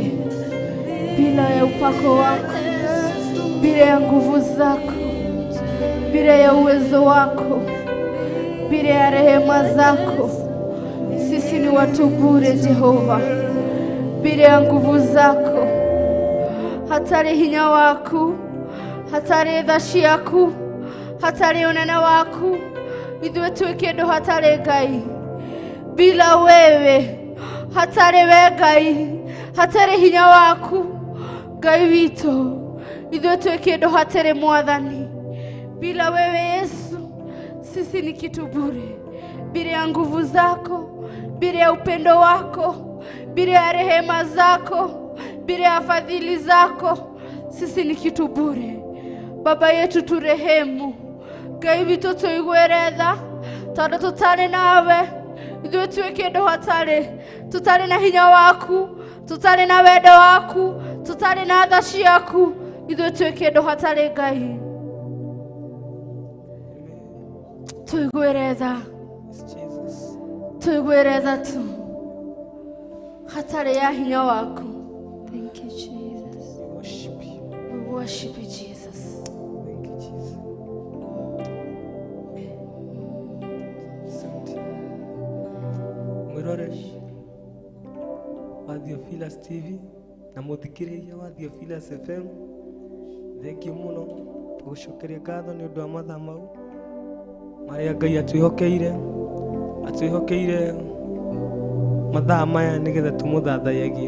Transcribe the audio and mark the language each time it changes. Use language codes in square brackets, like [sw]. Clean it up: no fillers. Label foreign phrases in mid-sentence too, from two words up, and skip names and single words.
[sw] Bila ya upako wako, bila ya nguvu zako, bila ya uwezo wako, bila ya rehema zako, sisi ni watu bure Jehova. Bila ya nguvu zako, [ki] hatari hinya waku, hatari thaci yaku, hatari unene waku, ithuĩ twĩ kĩndũ hatarĩ Ngai. [sw] Bila wewe, [ki] hatari we Ngai, hatari hinya waku Ngai witũ, ithuĩ twĩ kĩndũ hatarĩ Mwathani. [sw] Bila wewe Yesu, sisi ni kitu bure. Bila ya nguvu zako, bila ya upendo wako, bila ya rehema zako, bila ya fadhili zako, sisi ni kitu bure. Baba yetu turehemu, [ki] Ngai witũ tũigwĩre tha, tondũ tũtarĩ nawe ithuĩ twĩ kĩndũ hatarĩ. Tũtarĩ na hinya waku, tũtarĩ na wendo waku, tũtarĩ na tha ciaku, ithuĩ twĩ kĩndũ hatarĩ Ngai. Tũigwĩre tha, tũigwĩre tha tu, hatarĩ ya hinya waku. [en] Thank you, Jesus. We worship you, Jesus. Thank you, Jesus. [sw] Asante. [ki] Mwirore wa Theophilus TV na muthikiriria wa Theophilus FM, [en] thank you [ki] muno. Tugucokeria ngatho ni undu wa mathaa mau maria Ngai atwihokeire mathaa maya nigetha tumuthathayagie.